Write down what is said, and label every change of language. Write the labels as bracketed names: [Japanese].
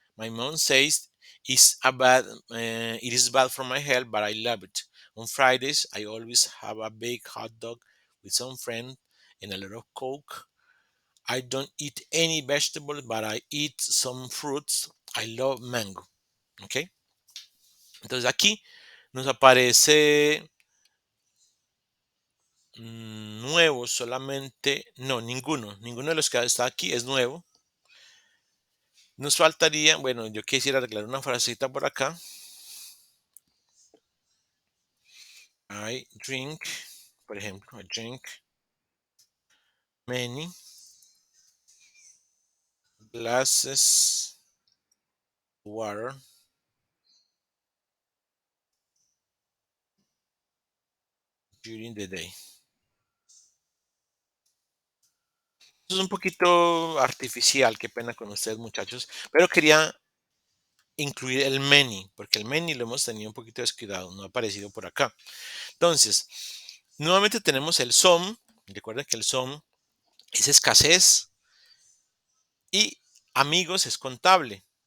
[English] My mom says it is bad for my health, but I love it. On Fridays, I always have a big hot dog with some friend and a lot of Coke. I don't eat any vegetables, but I eat some fruits. I love mango. Ok. [Spanish] Entonces aquí nos aparece nuevo solamente, no, ninguno de los que está aquí es nuevo. Nos faltaría, bueno, yo quisiera arreglar una frasecita por acá. [English] I drink, [Spanish] por ejemplo, [English] I drink many glasses water during the day. [Spanish] Esto es un poquito artificial, qué pena con ustedes muchachos, pero quería incluir el many, porque el many lo hemos tenido un poquito descuidado, no ha aparecido por acá. Entonces, nuevamente tenemos el some, recuerden que el some es escasez y amigos es contable.